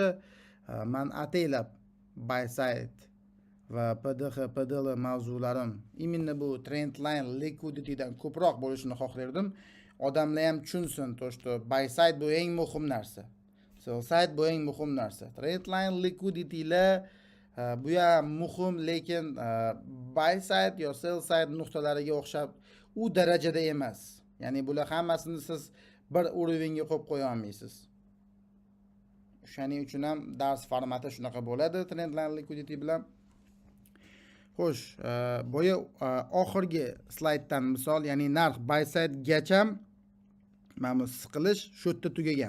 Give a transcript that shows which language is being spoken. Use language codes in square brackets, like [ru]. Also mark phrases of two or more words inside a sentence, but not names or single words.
[uz] Men ataylab [en] buy side [uz] va PDH, PDL mavzularim именно bu [en] trendline liquiditydan [uz] ko'proq bo'lishini xohlardim. Odamlar ham tushunsin, to'shto buy side bu eng muhim narsa. [en] Sell side [uz] bu eng muhim narsa. [en] Trendline liquiditylar [uz] bu ham muhim, lekin [en] buy side [uz] yo [en] sell side [uz] nuqtalariga o'xshab u darajada emas. Ya'ni bular hammasini siz bir urovingga qo'yib qo'ya olmaysiz. Shuning uchun ham dars formati shunaqa bo'ladi [en] trendline liquidity [uz] bilan. Xo'sh, boya oxirgi slayddan misol, ya'ni narx [en] buy side [uz] gacha mana bu siqilish shu yerda tugagan.